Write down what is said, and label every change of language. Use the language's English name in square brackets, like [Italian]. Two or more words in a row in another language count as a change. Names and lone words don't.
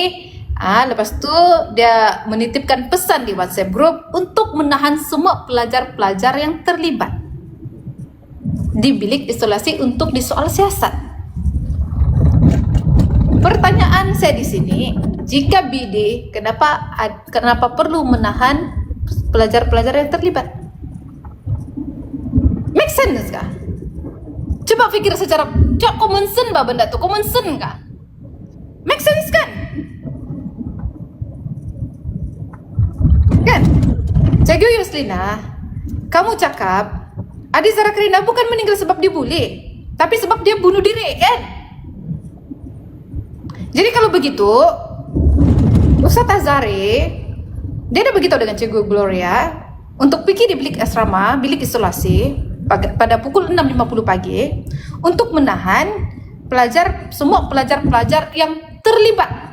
[Malay] Lepas itu dia menitipkan pesan di WhatsApp group untuk menahan semua pelajar-pelajar yang terlibat di bilik isolasi untuk disoal siasat. Pertanyaan saya di sini, jika BD, kenapa perlu menahan pelajar-pelajar yang terlibat? [English] Make sense [Malay] kah? Coba pikir secara [English] common sense [Malay] bah benda tu, [English] common sense kah? Make sense [Malay] kan? Kan? Cikgu Yuslina, kamu cakap Adi Zara Kerina bukan meninggal sebab dibuli, tapi sebab dia bunuh diri, kan? Jadi kalau begitu, Ustadz Azhari dia ada begitu dengan Cikgu Gloria untuk pergi di bilik asrama, bilik isolasi pada pukul 6.50 pagi untuk menahan semua pelajar-pelajar yang terlibat.